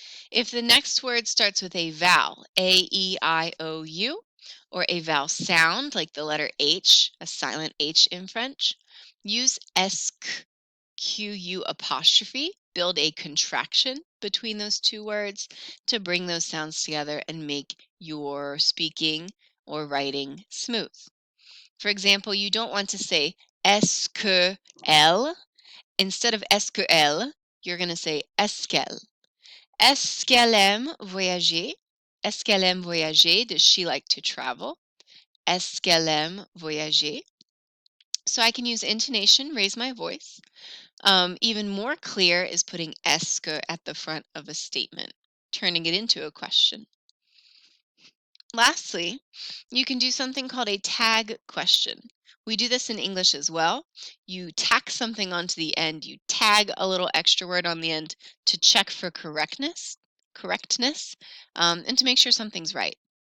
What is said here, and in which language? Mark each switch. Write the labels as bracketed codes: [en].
[en] If the next word starts with a vowel, A, E, I, O, U, or a vowel sound like the letter H, a silent H in French, use esque, Q-U apostrophe, build a contraction between those two words to bring those sounds together and make your speaking or writing smooth. For example, you don't want to say [fr] est-ce que elle. [en] Instead of [fr] est-ce que elle, [en] you're going to say [fr] est-ce qu'elle. Est-ce qu'elle aime voyager? Est-ce qu'elle aime voyager? [en] Does she like to travel? [fr] Est-ce qu'elle aime voyager? [en] So I can use intonation, raise my voice. Even more clear is putting est-ce que at the front of a statement, turning it into a question. Lastly, you can do something called a tag question. We do this in English as well. You tack something onto the end, you tag a little extra word on the end to check for correctness, and to make sure something's right.